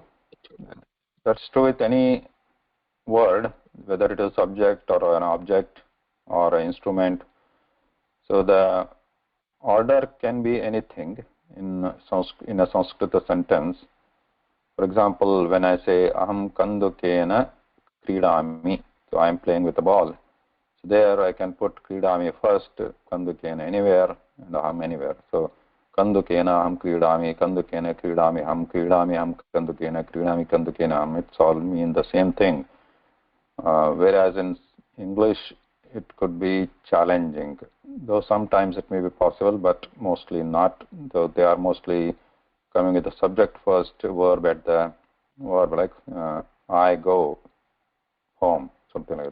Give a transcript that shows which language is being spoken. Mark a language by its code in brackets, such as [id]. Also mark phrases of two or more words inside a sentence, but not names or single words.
[en] That's true with any word, whether it is subject or an object or an instrument. So the order can be anything in a Sanskrit sentence. For example, when I say [sa] aham kandukena kridami, [en] so I am playing with a ball. So there I can put kridami first, kandukena anywhere, and aham anywhere. [sa] So kandukena aham kridami, kandukena kridami aham kandukena kridami aham. [en] It's all mean the same thing. Whereas in English it could be challenging, though sometimes it may be possible, but mostly not, though they are mostly coming with the subject first, verb at the verb, like I go home, something like that.